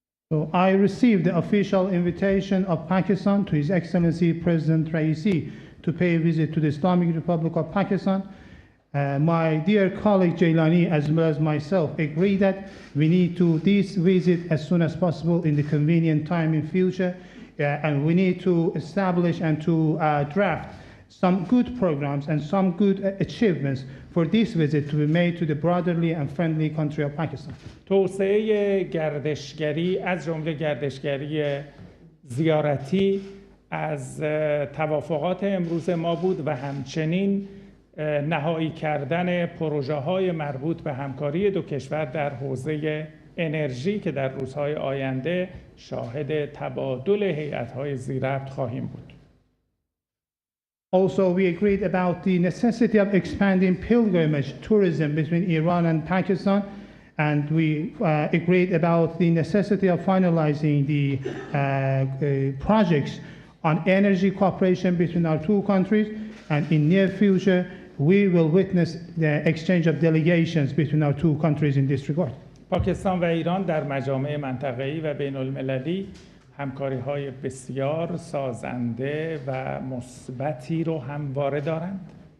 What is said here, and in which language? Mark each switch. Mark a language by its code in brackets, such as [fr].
[en] So I received the official invitation of Pakistan to His Excellency President Raisi to pay a visit to the Islamic Republic of Pakistan. My dear colleague Jailani as well as myself agree that we need to this visit as soon as possible in the convenient time in future, and we need to establish and to draft some good programs and some good achievements for this visit to be made to the brotherly and friendly country of Pakistan. [fa] توسعه گردشگری از جمله گردشگری زیارتی از توافقات امروز ما بود و همچنین نهایی کردن پروژه‌های مربوط به همکاری دو کشور در حوزه انرژی که در روزهای آینده شاهد تبادل هیئت‌های ذی‌ربط خواهیم بود. [en] Also, we agreed about the necessity of expanding pilgrimage tourism between Iran and Pakistan, and we agreed about the necessity of finalizing the projects on energy cooperation between our two countries, and in near future, we will witness the exchange of delegations between our two countries in this regard. [fa] پاکستان و ایران در مجامع منطقه‌ای و بین‌المللی همکاری‌های بسیار سازنده و مثبتی رو همواره دارند.